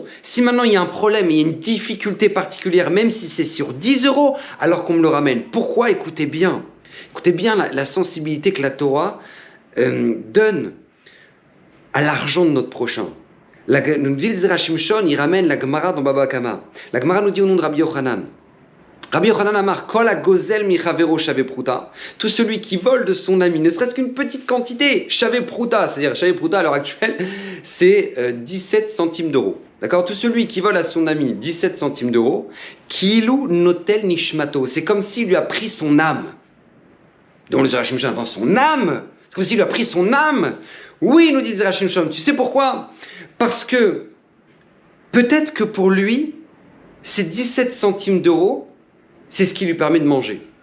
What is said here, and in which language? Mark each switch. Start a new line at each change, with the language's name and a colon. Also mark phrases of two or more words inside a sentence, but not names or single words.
French: Si maintenant il y a un problème, il y a une difficulté particulière, même si c'est sur 10 euros, alors qu'on me le ramène. Pourquoi? Écoutez bien la sensibilité que la Torah donne à l'argent de notre prochain. Nous dit le Zera Shimshon, il ramène la Gemara dans Baba Kama. La Gemara nous dit au nom de Rabbi Yochanan.
Hebrew: רבי יוחנן אמר כל הגוזל מחבירו שווה פרוטה.
French: Tout celui qui vole de son ami, ne serait-ce qu'une petite quantité,
Hebrew: שווה פרוטה,
French: c'est-à-dire
Hebrew: שווה פרוטה
French: à l'heure actuelle, c'est 17 centimes d'euros. D'accord? Tout celui qui vole à son ami 17 centimes d'euros,
Hebrew: כאילו נוטל נשמתו.
French: C'est comme s'il lui a pris son âme. Donc le Zera Shimshon entend son âme. C'est comme s'il lui a pris son âme. Oui, nous dit Zera Shimshon. Tu sais pourquoi? Parce que peut-être que pour lui, ces 17 centimes d'euros, c'est ce qui lui permet de manger.